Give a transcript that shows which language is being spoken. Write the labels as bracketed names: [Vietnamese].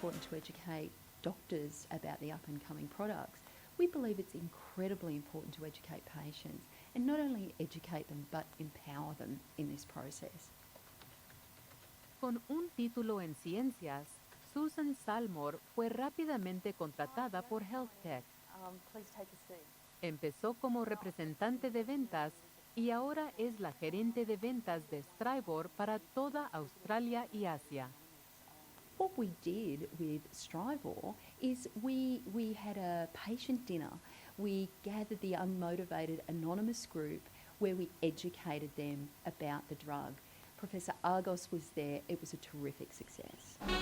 [English] To educate doctors about the up-and-coming products, we believe it's incredibly important to educate patients, and not only educate them, but empower them in this process. [Spanish] Con un título en ciencias, Susan Salmore fue rápidamente contratada por HealthTech. [English] Please take a seat. [Spanish] Empezó como representante de ventas y ahora es la gerente de ventas de Strivor para toda Australia y Asia. [English] What we did with Strivor is we had a patient dinner. We gathered the unmotivated anonymous group where we educated them about the drug. Professor Argos was there. It was a terrific success.